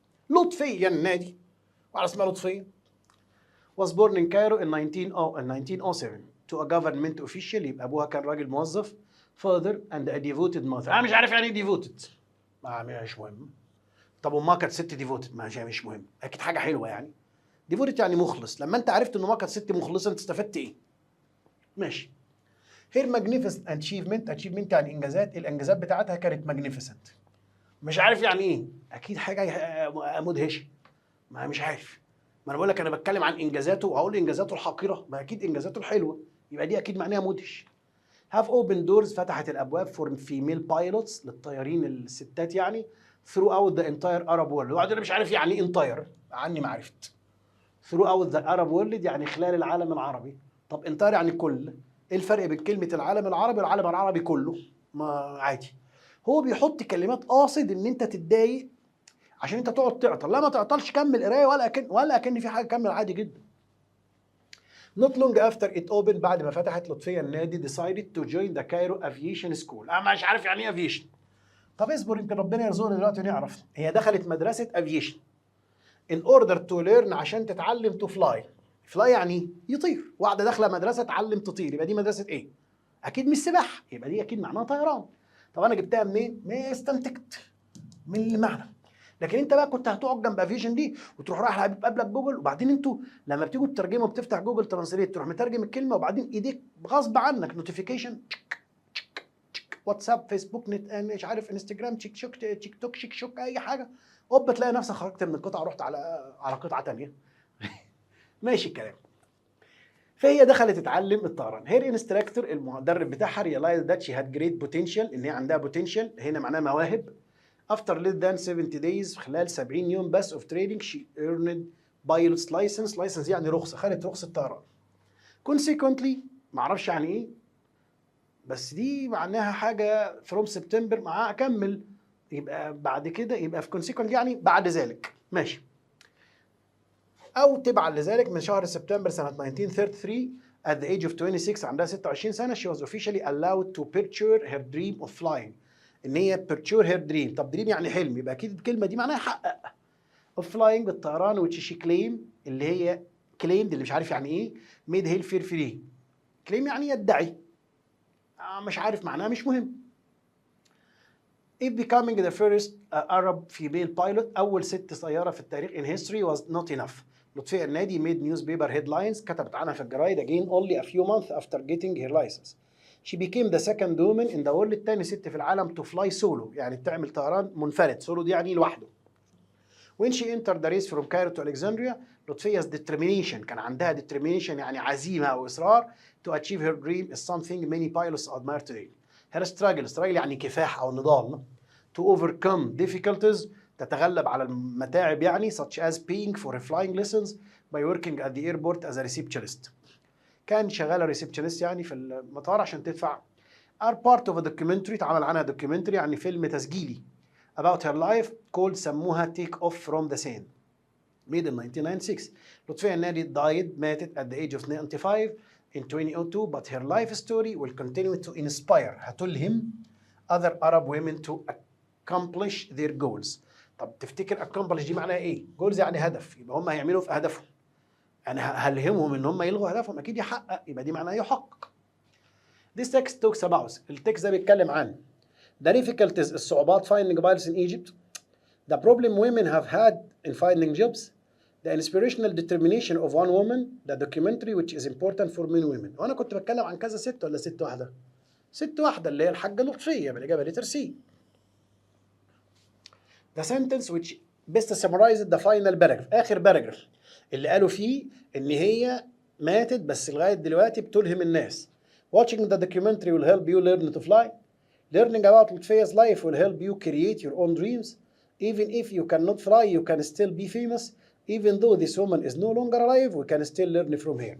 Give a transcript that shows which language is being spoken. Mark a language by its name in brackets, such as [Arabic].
[English] لطفية النادي، [Arabic] وعلى اسمها لطفية، [English] was born in Cairo in 1907 to a government official، [Arabic] يبقى ابوها كان راجل موظف، [English] father and a devoted mother. [Arabic] انا مش عارف يعني ايه devoted، مش مهم. طب امها كانت ست devoted، مش مهم، اكيد حاجه حلوه يعني. devoted يعني مخلص، لما انت عرفت ان امها كانت ست مخلصه انت استفدت ايه؟ ماشي. [English] her magnificent achievement [Arabic] يعني انجازات، الانجازات بتاعتها كانت magnificent. مش عارف يعني ايه، اكيد حاجه مدهشه، ما مش عارف. ما انا بقول لك انا بتكلم عن انجازاته وهقول انجازاته الحقيره، ما اكيد انجازاته الحلوه، يبقى دي اكيد معناها مدهش. [English] have opened doors [Arabic] فتحت الابواب [English] for female pilots [Arabic] للطيارين الستات يعني [English] throughout the entire Arab world. [Arabic] وبعدين انا مش عارف يعني ايه entire عني ما عرفت. [English] throughout the Arab world [Arabic] يعني خلال العالم العربي. طب entire يعني كل. ايه الفرق بين كلمه العالم العربي والعالم العربي كله؟ ما عادي. هو بيحط كلمات قاصد ان انت تتضايق عشان انت تقعد تعطل. لا ما تعطلش، كمل قرايه ولا اكن في حاجه، كمل عادي جدا. [English] Not long after it opened [Arabic] بعد ما فتحت لطفية النادي [English] decided to join the Cairo Aviation School. [Arabic] أنا مش عارف يعني إيه aviation. طب اصبر يمكن ربنا يرزقنا دلوقتي ونعرف. هي دخلت مدرسة [English] aviation in order to learn [Arabic] عشان تتعلم [English] to fly. [Arabic] fly يعني يطير. واحدة داخلة مدرسة تعلم تطير، يبقى دي مدرسة إيه؟ أكيد مش سباحة، يبقى دي أكيد معناها طيران. طب أنا جبتها منين؟ ما استنتجت من المعنى. لكن انت بقى كنت هتقعد جنب افيشن دي وتروح رايح قبلك جوجل، وبعدين انتوا لما بتيجوا تترجموا بتفتح جوجل ترانسليت تروح مترجم الكلمه، وبعدين ايديك غصب عنك نوتيفيكيشن واتساب فيسبوك نت مش عارف انستجرام تيك توك شيك اي حاجه، اوب تلاقي نفسك خرجت من القطعه ورحت على قطعه ثانيه. ماشي الكلام. فهي دخلت تتعلم الطيران. [English] her instructor [Arabic] المدرب بتاعها [English] realize that she had great potential, [Arabic] ان هي عندها بوتنشال هنا معناها مواهب. [English] After less than 70 days [Arabic] خلال 70 يوم بس [English] of training she earned pilot's license. [Arabic] license يعني رخصة، خدت رخصة طيران. Consequently معرفش يعني ايه، بس دي معناها حاجة [English] from September [Arabic] معاها أكمل، يبقى بعد كده يبقى في consequently يعني بعد ذلك. ماشي. أو تبعا لذلك من شهر سبتمبر سنة 1933 [English] at the age of 26 [Arabic] عندها 26 سنة [English] she was officially allowed to pursue her dream of flying. [Arabic] ان هي [English] pursue her dream. [Arabic] طب dream يعني حلم، يبقى اكيد الكلمه دي معناها حقق. [English] of flying بالطيران which she claim اللي هي claimed [Arabic] اللي مش عارف يعني ايه [English] made her fear free. [Arabic] claim يعني يدعي، مش عارف معناها مش مهم. [English] If becoming the first Arab female pilot [Arabic] أول ست طيارة في التاريخ [English] in history was not enough. لطفية النادي made newspaper headlines [Arabic] كتبت عنها في الجرايد [English] again only a few months after getting her license. She became the second woman in the world [Arabic] الثاني ست في العالم [English] to fly solo [Arabic] يعني تعمل طيران منفرد. solo دي يعني لوحده. [English] When she entered the race from Cairo to Alexandria لطفية determination كان عندها determination [Arabic] يعني عزيمة أو إصرار [English] to achieve her dream is something many pilots admire today. her struggle [Arabic] يعني كفاح أو نضال. [English] to overcome difficulties [Arabic] تتغلب على المتاعب يعني [English] such as paying for flying lessons by working at the airport as a receptionist. [Arabic] كان شغاله ريسبشنست يعني في المطار عشان تدفع. [English] are part of a documentary اتعمل عنها documentary [Arabic] يعني فيلم تسجيلي [English] about her life called سموها take off from the scene made in 1996. [Arabic] لطفية النادي ماتت [English] at the age of 95 in 2002 but her life story will continue to inspire هتلهم other Arab women to accomplish their goals. [Arabic] طب تفتكر accomplish دي معناها ايه؟ goals يعني هدف، يبقى هم هيعملوا في هدفهم. انا هلهمهم ان هم يلغوا هدفهم، اكيد يحقق، يبقى دي معناها يحقق. [English] This text talks about [Arabic] التكست ده بيتكلم عن [English] the difficulties الصعوبات finding pilots in Egypt, the problem women have had in finding jobs, the inspirational determination of one woman, the documentary which is important for men women. [Arabic] وانا كنت بتكلم عن كذا ست ولا ست واحده؟ ست واحده اللي هي الحاجه لطفيه بالاجابه لتر سي. [English] The sentence which best summarizes the final paragraph [Arabic] اخر باراجراف اللي قالوا فيه ان هي ماتت بس لغايه دلوقتي بتلهم الناس. [English] Watching the documentary will help you learn to fly. Learning about Lutfiya's life will help you create your own dreams. Even if you cannot fly, you can still be famous. Even though this woman is no longer alive, we can still learn from her.